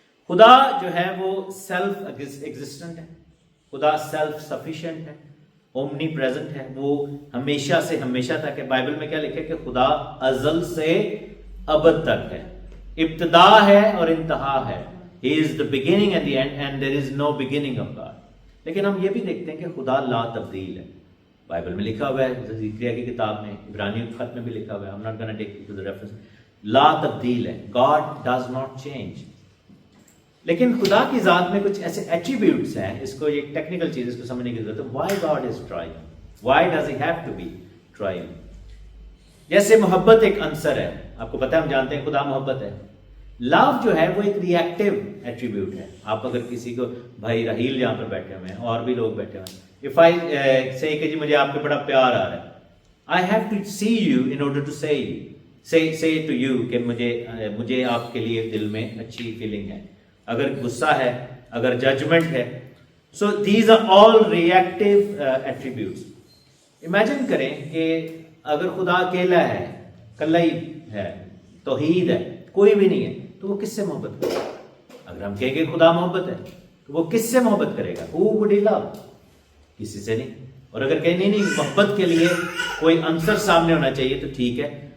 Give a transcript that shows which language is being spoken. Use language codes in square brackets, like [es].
[ur] خدا جو ہے وہ سیلف ایگزسٹنٹ ہے. خدا سیلف سفیشینٹ ہے، اومنی پریزنٹ ہے. وہ ہمیشہ سے ہمیشہ تک ہے. بائبل میں کیا لکھے کہ خدا ازل سے ابد تک ہے، ابتدا ہے اور انتہا ہے. [en] He is the beginning and the end and there is no beginning of God. [ur] لیکن ہم یہ بھی دیکھتے ہیں کہ خدا لا تبدیل ہے. بائبل میں لکھا ہوا ہے، زکریا کی کتاب میں، عبرانیوں کے خط میں بھی لکھا ہوا ہے. [en] I'm not going to take you to the reference. [ur] لا تبدیل ہے. [en] God does not change. [ur] لیکن خدا کی ذات میں کچھ ایسے ایٹریبیوٹس ہیں، اس کو ایک ٹیکنیکل چیز اس کو سمجھنے کی ضرورت ہے. [en] Why God is triune? Why does he have to be triune? [ur] جیسے محبت ایک عنصر ہے. آپ کو پتہ ہے، ہم جانتے ہیں خدا محبت ہے. لو جو ہے وہ ایک ریئیکٹیو ایٹریبیوٹ ہے. آپ اگر کسی کو، بھائی راہیل یہاں پر بیٹھے ہوئے ہیں اور بھی لوگ بیٹھے ہوئے ہیں، [en] if I say [ur] کہ جی مجھے آپ پہ بڑا پیار آ رہا ہے، [en] I have to see you in order to say to you [ur] کہ مجھے آپ کے لیے دل میں اچھی فیلنگ ہے. اگر غصہ ہے، اگر ججمنٹ ہے. [en] So these are all reactive attributes. [ur] Imagine کریں کہ اگر خدا اکیلا ہے، کلا ہی ہے، توحید ہے، کوئی بھی نہیں ہے، تو وہ کس سے محبت کرے گا؟ اگر ہم کہیں کہ خدا محبت ہے تو وہ کس سے محبت کرے گا؟ [en] Who would he love? [ur] کسی سے نہیں. اور اگر کہیں نہیں محبت کے لیے کوئی عنصر سامنے ہونا چاہیے تو ٹھیک ہے.